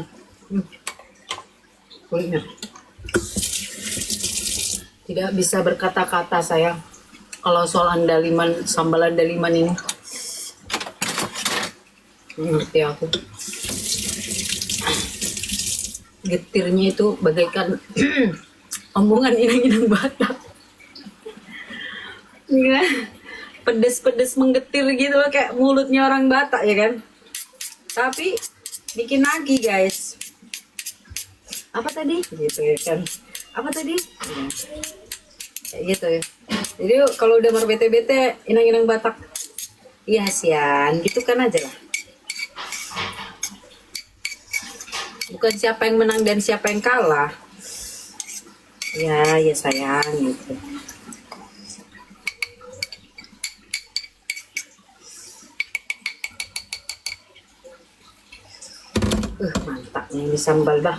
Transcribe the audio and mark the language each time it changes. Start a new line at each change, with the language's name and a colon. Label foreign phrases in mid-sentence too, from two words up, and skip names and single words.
Indonesian: Kulitnya tidak bisa berkata-kata sayang kalau soal andaliman, sambal andaliman ini. Ngerti aku. Getirnya itu bagaikan omongan inang-inang Batak. Ya, pedes-pedes menggetir gitu kayak mulutnya orang Batak ya kan. Tapi bikin lagi guys. Apa tadi? Gitu ya kan. Apa tadi? Kayak gitu ya. Jadi kalau udah berbete-bete inang-inang Batak, iya sian, gitu kan aja lah. Bukan siapa yang menang dan siapa yang kalah. Ya sayang gitu. Mantapnya ini sambal bah.